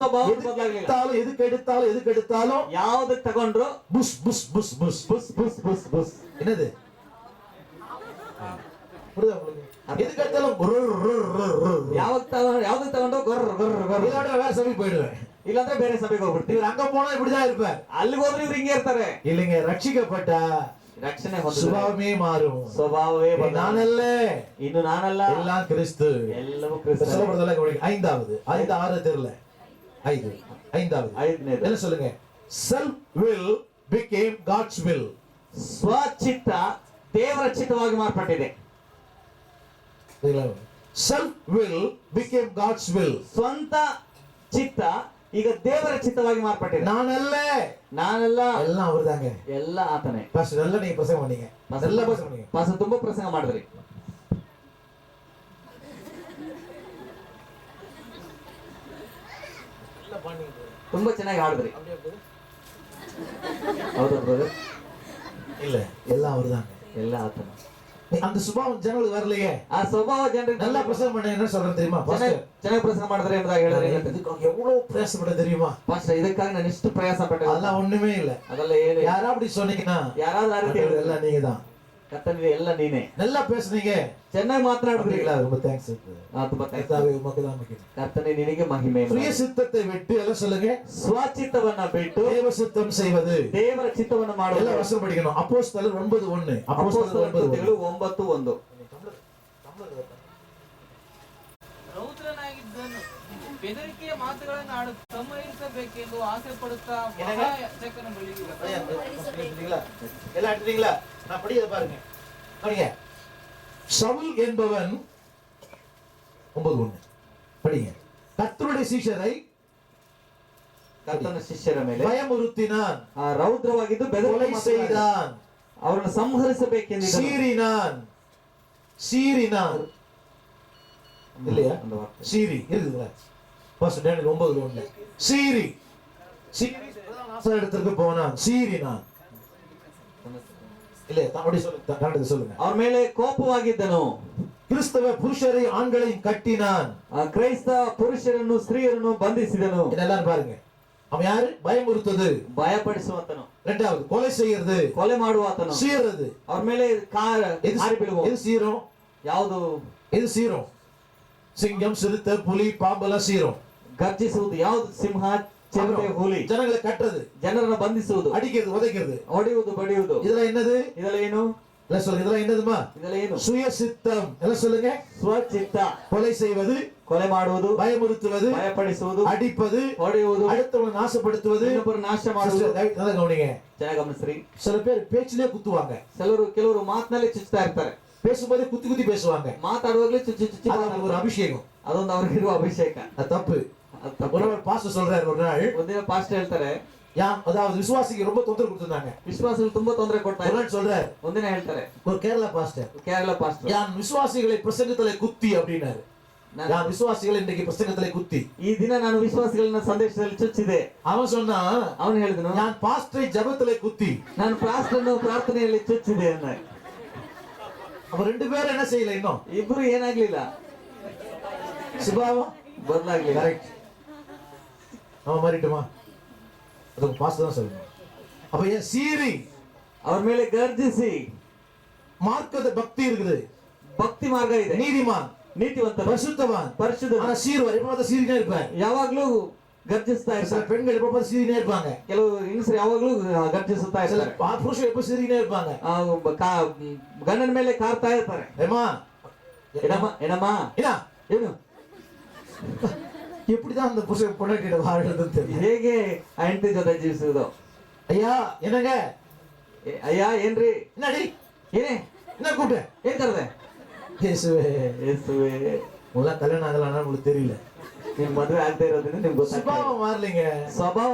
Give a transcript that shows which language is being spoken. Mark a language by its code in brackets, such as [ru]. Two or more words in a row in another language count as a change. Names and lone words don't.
[ta] எதுக்கு எடுத்தாலும் [kn] ಯಾವ್ದಕ್ ತಗೊಂಡ್ರು [ta] புஷ் புஷ் புஷ் புஷ் [kn] ಬುಸ್ ಬುಸ್ ಬುಸ್ ಬುಸ್. [ta] என்னது புரியுதா உங்களுக்கு? எதுக்கு எடுத்தாலும் [kn] ಯಾವ್ದಕ್ ತಗೊಂಡು ಗೊರ್ರ ಗೊರ್ರ ಗೊರ್ರ. [ta] இல்லாட்ட வேற சபைக்கு போயிடுவேன். [kn] ಇಲ್ಲಾಂದ್ರೆ ಬೇರೆ ಸಭೆಗೆ ಹೋಗ್ಬಿಡ್ತೀವಿ. [ta] இவர் அங்க போனா இப்படிதான் இருப்பார். [kn] ಅಲ್ಲಿಗೆ ಹೋದ್ರೆ ಇವ್ರು ಹಿಂಗೆ ಇರ್ತಾರೆ. [ta] இல்லைங்க, ரட்சிக்கப்பட்ட [kn] ರಕ್ಷಣೆ [ta] சுபாவமே மாறும். [kn] ಸ್ವಭಾವವೇ [ta] நானல்ல, [kn] ಇನ್ನು ನಾನಲ್ಲ, [ta] எல்லாம் கிறிஸ்து. [kn] ಎಲ್ಲವೂ ಕ್ರಿಸ್ತ. [ta] சொல்லப்படுறதெல்லாம் கவனிங்க. ஐந்தாவது, 5 6 தெரியல, 5 ஐந்தாவது [kn] ಐದನೇದು [ta] என்ன சொல்லுங்க? [en] self will became God's will. [kn] ಸ್ವಚಿತ್ತ ದೇವರ ಚಿತ್ತವಾಗಿ ಮಾರ್ಪಟ್ಟಿದೆ. [en] self will became God's will. [kn] ಸ್ವಂತ ಚಿತ್ತ ಈಗ ದೇವರ ಚಿತ್ತವಾಗಿ ಮಾರ್ಪಟ್ಟಿದೆ. [ta] நானல்ல, எல்லாம் அவர்தாங்க. [kn] ಎಲ್ಲ ಆತನೇ. [ta] பாஸ்டர் நல்லா நீங்க பிரசங்கம் பண்ணீங்க. நல்லா பிரசங்கம் பண்ணீங்க. [kn] ಪಾಸ್ಟರ್ ತುಂಬಾ ಪ್ರಸಂಗ ಮಾಡಿದ್ರಿ. ತುಂಬಾ ಚೆನ್ನಾಗಿ ಹಾಡಿದ್ರಿ. ಹೌದಾ ಬ್ರದರ್? [ta] இல்ல, எல்லாம் அவர்தாங்க. [kn] ಎಲ್ಲ ಆತನ. [ta] அந்த சுபாவம் ஜனங்களுக்கு வரலையே. [kn] ಆ ಸ್ವಭಾವ ಜನರಿಗೆ [ta] நல்லா பிரசங்கம் பண்ண என்ன சொல்றேன் தெரியுமா பாஸ்டர்? [kn] ಚೆನ್ನಾಗಿ ಪ್ರಸಂಗ ಮಾಡಿದ್ರೆ ಎಂಬುದಾಗಿ ಹೇಳಿದ್ರೆ [ta] இதுக்கு எவ்வளவு பிரயாசப்பட தெரியுமா [kn] ಪಾಸ್ಟರ್? ಇದಕ್ಕಾಗಿ ನಾನು ಎಷ್ಟು ಪ್ರಯಾಸ ಪಟ್ಟೆ. [ta] அதெல்லாம் ஒண்ணுமே இல்ல. [kn] ಅದೆಲ್ಲ ಏನು? [ta] யாரா அப்படி சொன்னீங்கன்னா [kn] ಯಾರಾದ್ರೂ ಆ ರೀತಿ [ta] எல்லாம் நீங்க தான். [kn] ಕರ್ತನಿಗೆ ಎಲ್ಲ ನೀನೇ. [ta] நல்லா பேசுனீங்க, [kn] ಚೆನ್ನಾಗಿ ಮಾತನಾಡಿದ್ರಿಲ್ಲ. [ta] ரொம்ப தேங்க்ஸ். [kn] ತುಂಬಾ [ta] கர்த்தாவே உமக்கு தான் மகிமை. [kn] ಕರ್ತನೇ ನಿನಗೆ ಮಹಿಮೆ. [ta] சுய சித்தத்தை விட்டு எல்லாம் சொல்லுங்க, [kn] ಸ್ವಚಿತ್ತವನ್ನ ಬಿಟ್ಟು [ta] தேவ சித்தம் செய்வது. [kn] ದೇವರ ಚಿತ್ತವನ್ನು ಮಾಡುವುದು. [ta] எல்லாம் வசனம் படிக்கணும். அப்போஸ்தலர் 9:1. [kn] ಅಪೊಸ್ತಲರ ಕೃತ್ಯಗಳು 9:1. ರೌದ್ರನಾಗಿದ್ದನು ಬೆದರಿಕೆಯ ಮಾತುಗಳನ್ನು ಆಡು ಸಂಹರಿಸಬೇಕೆಂದು ಆಸೆ ಪಡುತ್ತಾ ಯಾಜಕನ ಬಳಿಗೆ [ta] எல்லாம் எடுத்தீங்களா? நான் படியத பாருங்க. படிங்க. சவுல் என்பவன் 9:1 படிங்க. கர்த்தருடைய சீஷரை [kn] ಕರ್ತನ ಶಿಷ್ಯರ ಮೇಲೆ [ta] பயமுறுத்தினான், [kn] ರೌದ್ರವಾಗಿದ್ದು [ta] கொலை [kn] ಬೆದರಿಕೆ [ta] செய்தான், [kn] ಅವರನ್ನು ಸಂಹರಿಸಬೇಕೆಂದು [ta] சீறினான் இல்லையா? சீரி இருக்குதுங்களா? ஃபர்ஸ்ட் டேனியல் 9:1 சீரி இடத்துக்கு போனான், சீறினான். இல்ல அப்படி சொல்லுங்க, கரெக்ட்டா சொல்லுங்க. [kn] ಅವ್ರ ಮೇಲೆ ಕೋಪವಾಗಿದ್ದನು. [ta] கிறிஸ்தவ புருஷரை ஆண்களையும் கட்டினான். [kn] ಕ್ರೈಸ್ತ ಪುರುಷರನ್ನು ಸ್ತ್ರೀಯರನ್ನು ಬಂಧಿಸಿದನು. [ta] இதெல்லாம் பாருங்க. அவன் யாரு? பயமுறுத்துது, [kn] ಭಯಪಡಿಸುವಂತನು. [ta] இரண்டாவது கொலை செய்யறது, [kn] ಕೊಲೆ ಮಾಡುವಾತನು. [ta] சீறது. [kn] ಅವ್ರ ಮೇಲೆ ಹಾರಿ ಬೀಳುವ. [ta] எது சீரும்? [kn] ಯಾವುದು? [ta] எது சீரும்? சிங்கம், சிறுத்தை, புலி, பாம்பெல்லாம் சீரும். [kn] ಗರ್ಜಿಸುವುದು ಯಾವುದು? ಸಿಂಹ, ಚಿರತೆ, ಹುಲಿ. [ta] ஜனங்களை கட்டுறது, [kn] ಜನರನ್ನು ಬಂಧಿಸುವುದು, [ta] அடிக்கிறது, உதைக்கிறது, [kn] ಹೊಡೆಯುವುದು, ಬಡಿಯುವುದು. [ta] இதெல்லாம் என்னது? [kn] ಇದೆಲ್ಲ ಏನು? [ta] இல்ல சொல்லுங்க, இதெல்லாம் என்னதுமா? [kn] ಇದೆಲ್ಲ ಏನು? [ta] சுய சித்தம். எல்லாம் சொல்லுங்க. [kn] ಸ್ವಚಿತ್ತ. [ta] கொலை செய்வது, [kn] ಕೊಲೆ ಮಾಡುವುದು, [ta] பயமுறுத்துவது, [kn] ಭಯಪಡಿಸುವುದು, [ta] அடிப்பது, [kn] ಹೊಡೆಯುವುದು, [ta] அடுத்தவங்களை நாசப்படுத்துவது, [kn] ಇನ್ನೊಬ್ಬರು ನಾಶ ಮಾಡುವುದು. [ta] நல்லா கவனிங்க. [kn] ಚೆನ್ನಾಗಿ ಗಮನಿಸ್ರಿ. [ta] சில பேர் பேச்சிலே குத்துவாங்க. [kn] ಕೆಲವರು ಮಾತಿನಲ್ಲಿ ಚುಚ್ಚುತ್ತಾ ಇರ್ತಾರೆ. [ta] பேசும்போதே குத்தி குத்தி பேசுவாங்க. [kn] ಮಾತಾಡುವಾಗಲೇ ಚುಚ್ಚಿ ಚುಚ್ಚಿ [ta] அது ஒரு அபிஷேகம். [kn] ಅದೊಂದು ಅವರಿಗಿರುವ ಅಭಿಷೇಕ. [ta] அது தப்பு. ஒரு பாஸ்டர் சொல்றாரு ஒரு நாள், [kn] ಒಂದಿನ ಪಾಸ್ಟರ್ ಹೇಳ್ತಾರೆ, [ta] அதாவது விசுவாசிக்கு ரொம்ப தொந்தரவு கொடுத்திருந்தாங்க. [kn] ವಿಶ್ವಾಸಿಗಳು ತುಂಬಾ ತೊಂದರೆ ಕೊಡ್ತಾರೆ. [ta] ஒரு நாள் சொல்றாரு, [kn] ಒಂದಿನ ಹೇಳ್ತಾರೆ, [ta] ஒரு கேரளா பாஸ்டர், [kn] ಕೇರಳ ಪಾಸ್ಟರ್, [ml] യാൻ വിശ്വാസികളെ പ്രസംഗത്തിലേ കുത്തി அப்படினாரு. യാൻ വിശ്വാസികളെ ഇന്നൈക്ക് പ്രസംഗത്തിലേ കുത്തി. [kn] ಈ ದಿನ ನಾನು ವಿಶ್ವಾಸಿಗಳನ್ನ ಸಂದೇಶದಲ್ಲಿ ಚುಚ್ಚಿದೆ. [ta] அவன் சொன்னா, [kn] ಅವನು ಹೇಳಿದನು, [ml] യാൻ പാസ്റ്ററെ ജപത്തിലേ കുത്തി. [kn] ನಾನು ಪಾಸ್ಟರ್ನ ಪ್ರಾರ್ಥನೆಯಲ್ಲಿ ಚುಚ್ಚಿದೆ ಅನ್ನ. [ta] அவ ரெண்டு பேரும் என்ன செய்யல, இன்னும் [kn] ಇಬ್ರು ಏನಾಗ್ಲಿಲ್ಲ, [ta] சுபாவம் [kn] ಬದಲಾಗ್ಲಿಲ್ಲ. [ta] கரெக்ட். அவன் மாறிட்டுமா? அது பாஸ்டர் தான் சொல்லணும். அப்ப ஏன் சீரி? [kn] ಅವ್ರ ಮೇಲೆ ಗರ್ಜಿಸಿ. [ta] மார்க்கத பக்தி இருக்குது, [kn] ಭಕ್ತಿ ಮಾರ್ಗ ಇದೆ, [ta] நீதிமான், [kn] ನೀತಿವಂತ, [ta] பரிசுத்தவான், [kn] ಪರಿಶುದ್ಧ. [ta] ஆனா சீர்வார் எப்ப பார்த்து சீரினே இருப்பார். [kn] ಯಾವಾಗ್ಲೂ ಗರ್ಜಿಸ್ತಾ [ta] சில [kn] ಇರ್ತಾರೆ. [ta] பெண்கள் எப்ப பார்த்து சீரினே இருப்பாங்க. [kn] ಕೆಲವು ಹೆಂಗಸರು ಯಾವಾಗ್ಲೂ ಗರ್ಜಿಸುತ್ತಾ [ta] சில [kn] ಇರ್ತಾರೆ. [ta] புருஷன் எப்ப சீரினே இருப்பாங்க. [kn] ಗಂಡನ ಮೇಲೆ ಕಾರ್ತಾ ಇರ್ತಾರೆ. [ta] ஏமா [kn] ಏನಮ್ಮ [ta] என்ன [kn] ಏನು? [ta] எப்படிதான் அந்த புருஷன் பொண்டாட்டியோட வாழ்றதுன்னு தெரியல. [kn] ಹೇಗೆ ಆ ಹೆಂಡತಿ ಜೊತೆ ಜೀವಿಸುವುದು? [ta] ஐயா என்னங்க? [kn] ಅಯ್ಯ ಏನ್ರಿ? [ta] என்னடி [kn] ಏನೇ? [ta] என்ன கூப்பிட்ட? [kn] ಏನ್ ಕರೆದೆ? [ta] இயேசுவே. [kn] ಯೇಸುವೆ. [ta] முள்ள கல்யாணம் ஆகலன்னா உங்களுக்கு தெரியல. [kn] ನಿಮ್ ಮದುವೆ ಆಗದೆ ಇರೋದ್ರಿಂದ ನಿಮ್ಗೆ ಗೊತ್ತಾಗ್ತದೆ. [ta] சுபாவம் மாறலீங்க. [kn] ಸ್ವಭಾವ